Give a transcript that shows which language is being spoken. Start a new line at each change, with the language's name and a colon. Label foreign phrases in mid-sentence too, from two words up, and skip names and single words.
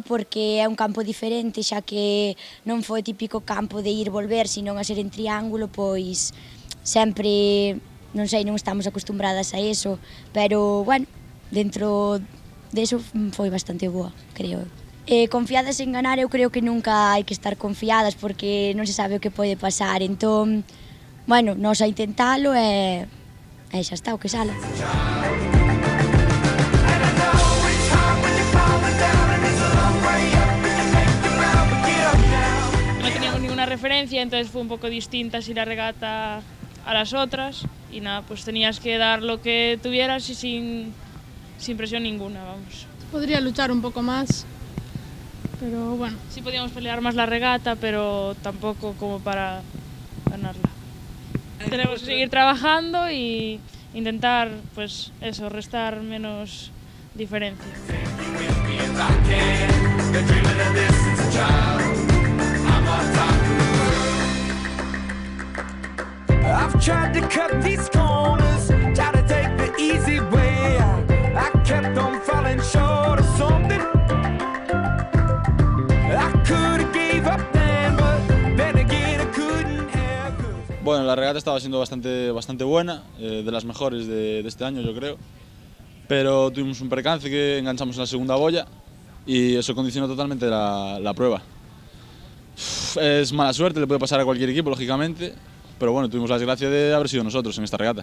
Galician: porque é un campo diferente, xa que non foi o típico campo de ir volver, senón a ser en triángulo, pois sempre, non sei, non estamos acostumbradas a eso, pero, bueno, dentro deso foi bastante boa, creo eu. Confiadas en ganar, eu creo que nunca hai que estar confiadas, porque non se sabe o que pode pasar, entón, bueno, nós a intentalo e xa está, o que sale.
Spanish: No teníamos ninguna referencia, entonces fue un poco distinta así la regata a las otras y nada, pues tenías que dar lo que tuvieras y sin presión ninguna, vamos. Podría luchar un poco más, pero bueno. Sí podíamos pelear más la regata, pero tampoco como para ganarla. Tenemos que seguir trabajando y intentar, pues eso, restar menos diferencia.
English: I've tried to cut these corners, tried to take the easy way out. I kept on falling short of something. I could have gave up then, but then again I couldn't have.
Spanish: Bueno, la regata estaba siendo bastante buena, de las mejores de este año yo creo, pero tuvimos un percance que enganchamos en la segunda boya y eso condicionó totalmente la prueba. Es mala suerte, le puede pasar a cualquier equipo lógicamente, pero bueno, tuvimos la desgracia de haber sido nosotros en esta regata.